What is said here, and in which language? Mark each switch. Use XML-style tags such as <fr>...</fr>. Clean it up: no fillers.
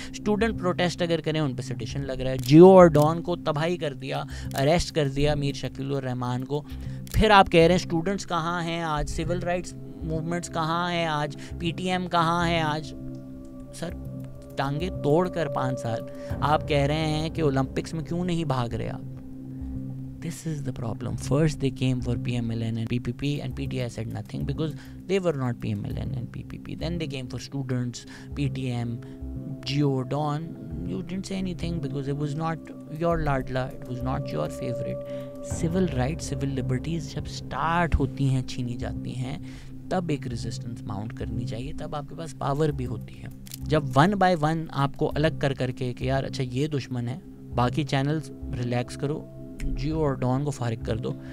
<ur>Student protest اگر کریں ان پہ سیڈیشن لگ رہا ہے. جیو اور ڈان کو تباہی کر دیا, اریسٹ کر دیا میر شکیل الرحمان کو. پھر آپ کہہ رہے ہیں اسٹوڈنٹس کہاں ہیں آج, سول رائٹس موومنٹس کہاں ہیں آج, پی ٹی ایم کہاں ہے آج. سر ٹانگیں توڑ کر 5 سال آپ کہہ رہے ہیں کہ اولمپکس میں کیوں نہیں بھاگ رہے آپ.</ur> <en>This is the problem. First they came for PMLN and PPP and PTI said nothing because they were not PMLN and PPP. Then they came for students, PTM, Geo, Dawn. You didn't say anything because it was not your ladla, it was not your favorite. Civil rights, civil liberties</en> <ur>جب start ہوتی ہیں, چھینی جاتی ہیں, تب ایک resistance Mount کرنی چاہیے, تب آپ کے پاس پاور بھی ہوتی ہے. جب 1 by 1 آپ کو الگ کر کے کہ یار اچھا یہ دشمن ہے, باقی چینلز ریلیکس کرو, جیو اور ڈان کو فارغ کر دو.</ur>